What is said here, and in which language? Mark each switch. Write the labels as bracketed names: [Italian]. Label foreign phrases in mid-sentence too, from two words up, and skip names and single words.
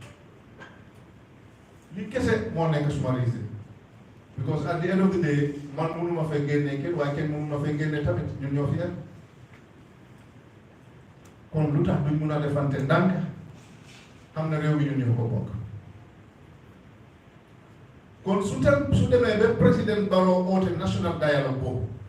[Wolof] li kese moo nekk suma [English] reason because at the end of the day [Wolof] man mënu ma fay génne kenn waaye kenn mënu ma fay génne tamit ñun ñoo fi yem kon lu tax duñ mun a defante ndànk xam na réew mi ñun ñoo ko bokk kon su demee ba président Barrow oote [English] national dialogue [Wolof] boobu